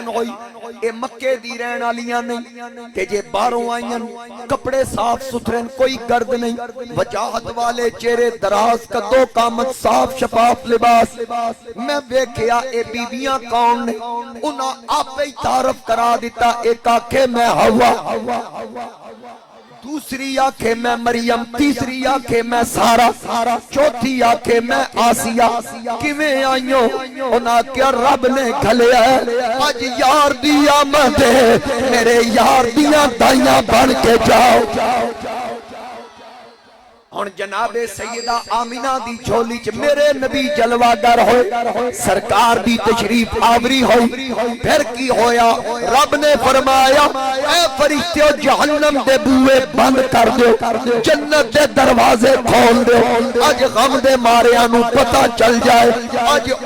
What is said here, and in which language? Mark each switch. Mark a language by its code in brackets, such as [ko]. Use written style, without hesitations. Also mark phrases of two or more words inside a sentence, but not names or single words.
[pa] ہوئی، اے مکے دی رہن والیاں نہیں کہ جے باہروں آئیاں، کپڑے صاف ستھرے، کوئی گرد نہیں، وجاہت والے چہرے، دراز قدو قامت، صاف شفاف لباس، میں ویکھیا اے بیبیاں کون نے، انہاں آپ ہی تعارف کرا دیتا، ایک آنکھے میں ہوا، دوسری آنکھیں میں مریم، تیسری آنکھیں میں سارا، چوتھی آنکھیں میں آسیہ، کیویں آئیوں، انہاں کیا رب نے گھلیا ہے، آج یار دی آمد ہے، میرے یار دیاں دائیاں بن کے جاؤ، ہن جناب سیدہ آمینہ دی جھولی چ میرے نبی جلوہ گر ہوئے، سرکار دی تشریف آوری ہوئی، پھر کی ہویا، رب نے فرمایا اے فرشتیو جہنم دے بوئے بند کر دو، جنت دے دروازے کھول دو، آج غم دے ماریاں نو پتہ چل جائے، آج